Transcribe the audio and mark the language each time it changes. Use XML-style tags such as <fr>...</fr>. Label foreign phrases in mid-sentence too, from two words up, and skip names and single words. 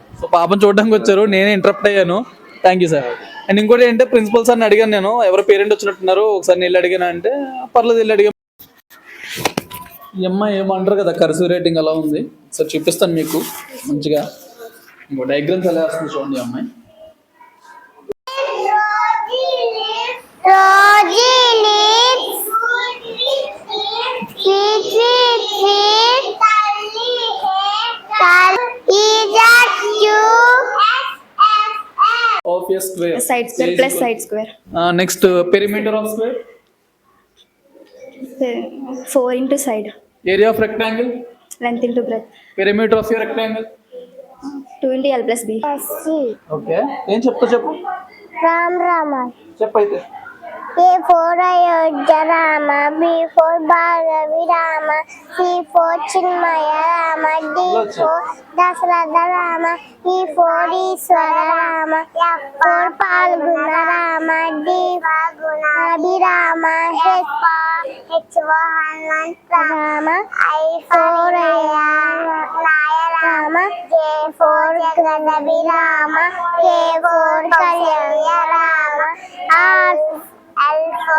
<te>సో పాపం చూడడానికి వచ్చారు, నేనే ఇంటరప్ట్ అయ్యాను.</te> <en>Thank you sir.</en> <te>అండ్ ఇంకోటి ఏంటంటే ప్రిన్సిపల్ సార్ని అడిగాను నేను, ఎవరు పేరెంట్ వచ్చినట్టున్నారు ఒకసారి వెళ్ళి అడిగాను అంటే పర్లేదు వెళ్ళి అడిగా. ఈ అమ్మాయి ఏమంటారు కదా,</te> <en>cursive rating</en> <te>అలా ఉంది. సో చూపిస్తాను మీకు మంచిగా. ఇంకో డయాగ్రామ్స్ ఎలా వస్తుంది చూడండి. ఈ అమ్మాయి</te> <en>of a square. Side square plus side square. Next perimeter of square. 4 into side. Area of rectangle. Length into breadth. Perimeter of your rectangle. 2 into L plus B.</en> <te>Okay. ఏం చెప్తా చెప్పు. రామ్ రామ. చెప్పైతే.</te> <en>A for Ayodhya Rama, B for Bhargavi Rama, C for Chinmaya Rama, D for Dasharatha Rama, E for Ishwara Rama, F for Palguna Rama, D for Gunabi Rama, H for Hanmanta Rama, I for Naya Rama, J for Jagadavi Rama, K for Kalyanya Rama, R L for</en>